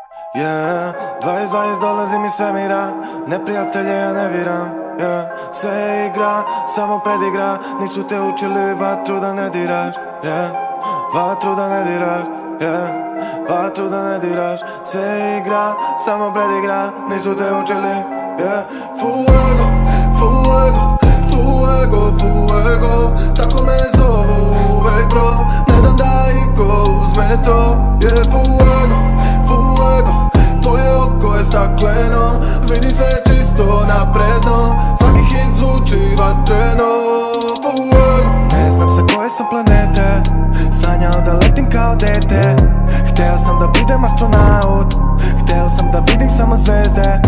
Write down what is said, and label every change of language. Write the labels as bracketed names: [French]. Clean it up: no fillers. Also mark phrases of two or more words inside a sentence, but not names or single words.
[Serbian] Yeah, 2020 dolazim iz svemira, neprijatelje ja ne biram. Yeah, sve je igra, samo predigra, nisu te učili vatru da ne diraš. Yeah, vatru da ne diraš. Yeah, vatru da ne diraš. Sve je igra, samo predigra, nisu te učili. [Spanish] Yeah, fuego, fuego, fuego, fuego, [Serbian] tako me zovu uvek bro, ne dam da iko uzme to. [Spanish] Yeah, fuego, fuego, [Serbian] tvoje oko je stakleno, vidim sve čisto napredno, svaki hit zvuči vatreno. Fuego, ne znam sa koje sam planete, sanjao da letim kao dete, hteo sam da budem astronaut, hteo sam da vidim samo zvezde.